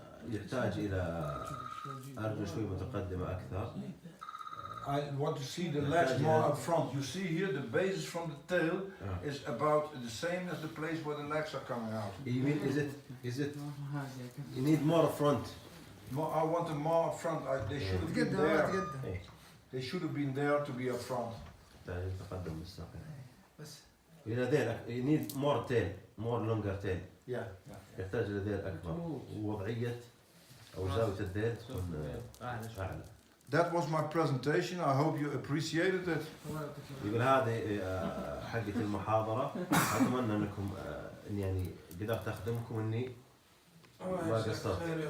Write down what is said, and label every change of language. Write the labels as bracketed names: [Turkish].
[Arabic] يحتاج إلى أرجل شوي متقدمة أكثر. [English] I want to see the legs more up front. You see here the basis from the tail is about the same as the place where the legs are coming out. You mean is it you need more front? I want them more up front. They should have been there. They should have been there to be up front. [Arabic] تقدم بالساق. بس إلى ذيل [English] you need more tail, more longer tail. Yeah. [Arabic] يحتاج إلى ذيل أكبر ووضعية أو زاوية الذيل تكون أعلى. [English] That was my presentation. I hope you appreciated it. [Arabic] يقول هذه حقة المحاضرة. أتمنى أنكم يعني قدرت أخدمكم إني ما قصرت.